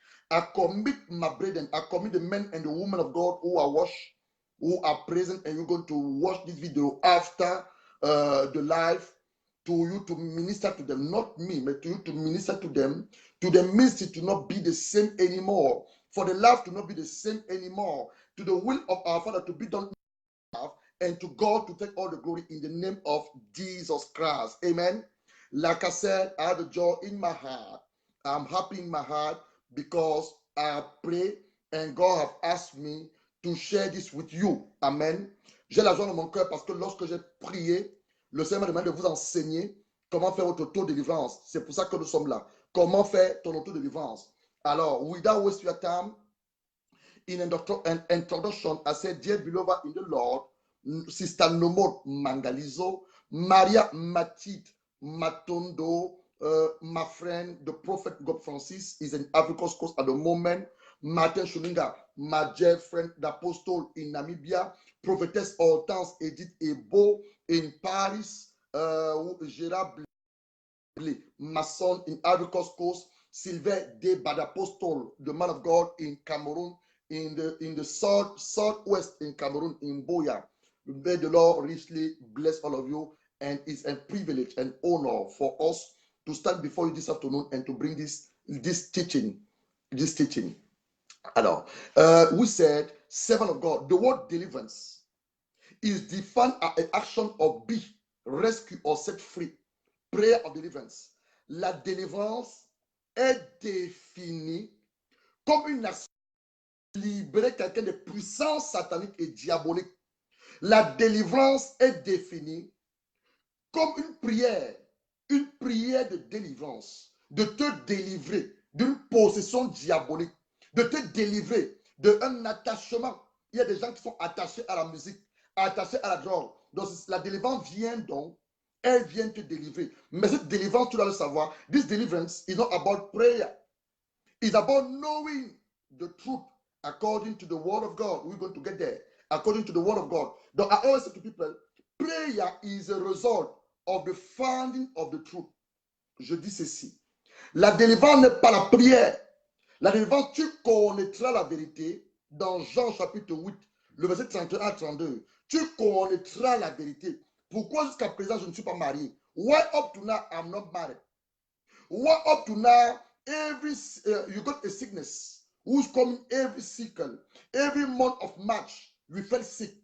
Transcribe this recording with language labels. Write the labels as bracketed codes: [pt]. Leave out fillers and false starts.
[en] I commit my brethren, I commit the men and the women of God who are washed, who are present, and you're going to watch this video after the live, to you to minister to them, not me, but to you to minister to them, to the ministry to not be the same anymore, for the life to not be the same anymore, to the will of our Father to be done, and to God to take all the glory in the name of Jesus Christ. Amen. Like I said, I have a joy in my heart. I'm happy in my heart because I pray and God have asked me to share this with you. Amen. [fr] J'ai la joie dans mon cœur parce que lorsque j'ai prié, le Seigneur m'a demandé de vous enseigner comment faire votre auto-délivrance. C'est pour ça que nous sommes là. Comment faire ton auto-délivrance. [en] Alors, without wasting your time, in an introduction, I said, dear beloved in the Lord, Sister Nomot Mangalizo, Maria Matit Matondo, my friend, the prophet God Francis, is in Africa's coast at the moment. Martin Shulinga, my dear friend, the apostle in Namibia, prophetess Hortense Edith Ebo in Paris, Gérard Blé, my son in Africa's coast, Sylvain De Badapostle, the man of God in Cameroon, in the southwest in Cameroon, in Boya. May the Lord richly bless all of you, and it's a privilege and honor for us to stand before you this afternoon and to bring this teaching. Alors, we said, servant of God, the word deliverance is defined as an action of be, rescue or set free. Prayer of deliverance. [fr] La délivrance est définie comme une action de libérer quelqu'un de puissance satanique et diabolique. La délivrance est définie comme une prière de délivrance, de te délivrer d'une possession diabolique, de te délivrer d'un attachement. Il y a des gens qui sont attachés à la musique, attachés à la drogue. Donc la délivrance vient donc, elle vient te délivrer. Mais cette délivrance, tu dois le savoir, [en] this deliverance is not about prayer. It's about knowing the truth according to the word of God. We're going to get there. According to the word of God. Donc, I always say to people, prayer is a result of the finding of the truth. [fr] Je dis ceci. La délivrance n'est pas la prière. La délivrance, tu connaîtras la vérité dans Jean chapitre 8, le verset 31 à 32. Tu connaîtras la vérité. Pourquoi jusqu'à présent je ne suis pas marié? [en] Why up to now I'm not married? Why up to now you got a sickness who's coming every cycle, every month of March you felt sick?